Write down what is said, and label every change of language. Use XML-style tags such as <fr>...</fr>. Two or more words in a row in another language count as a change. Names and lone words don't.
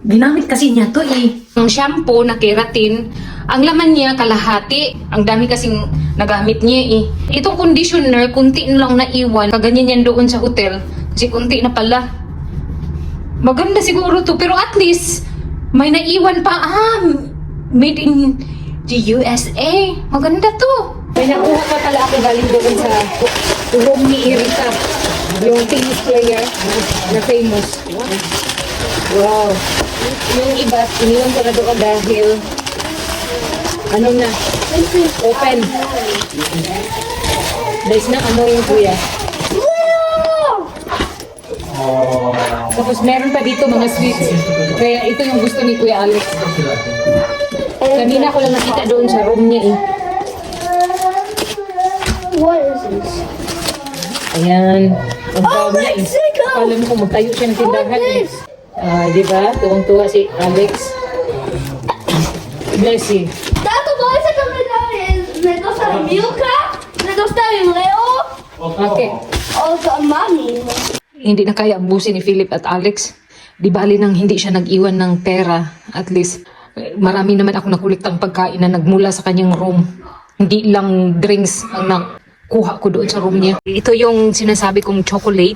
<tl>Ginamit kasi niya to Ang shampoo na keratin, ang laman niya kalahati. Ang dami kasing nagamit niya Itong conditioner, kunti na lang naiwan. Kaganyan yan doon sa hotel. Kasi kunti na pala. Maganda siguro to. Pero at least, may naiwan pa.</tl> <en>Made in the USA.</en> <tl>Maganda to. May nakuha pa pala ako galing doon sa room ni Erica. Yung</tl> <en>tennis player</en> <tl>na famous. Wow. Yung iba, iniwan ko na doon dahil open. Dahil na yung kuya. Tapos meron pa dito mga sweets. Kaya ito yung gusto ni Kuya Alex. Kanina ko lang nakita doon sa room niya</tl> <en>What is this?</en> <tl>Ayan. Ang tawag niya Mexico! Akala mo kung magtayo siya ng tindahan diba? Tuwang-tuwa si Alex.</tl> <en>Bless you.</en> <es>Tato, ¿puedes sacarme me gusta Milka? Me gusta Leo?</es> <tl>Okay. O sa Mami? Hindi na kaya abusin ni Philip at Alex. Di bali nang hindi siya nag-iwan ng pera. At least, marami naman ako nakuliktang pagkain na nagmula sa kanyang room. Hindi lang drinks ang nakuha ko doon sa room niya. Ito yung sinasabi kong chocolate.</tl>